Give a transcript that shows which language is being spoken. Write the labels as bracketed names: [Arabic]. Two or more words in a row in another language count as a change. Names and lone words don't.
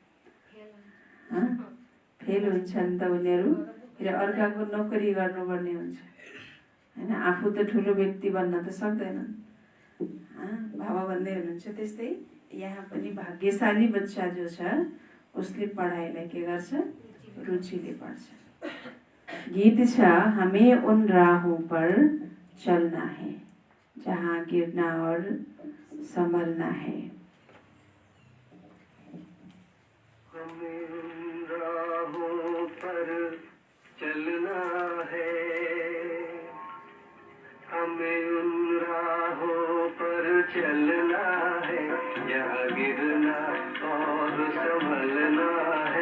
[Nepali] फेल हुन्छन् त उनीहरू फेरि अर्काको नोकरी गर्नुपर्ने हुन्छ हैन। आफू त ठुलो व्यक्ति बन्न त सक्दैनन्। बाबा भन्दै हुनुहुन्छ त्यस्तै यहाँ पनि भाग्यशाली बच्चा जो छ उसले पढाइलाई के गर्छ? रुचिले पढ्छ। गीत छ [Hindi] हमें उन राहों पर चलना है जहाँ गिरना और संभलना है। हमें उन राहों पर चलना है, हमें उन राहों पर चलना है जहाँ गिरना और संभलना है।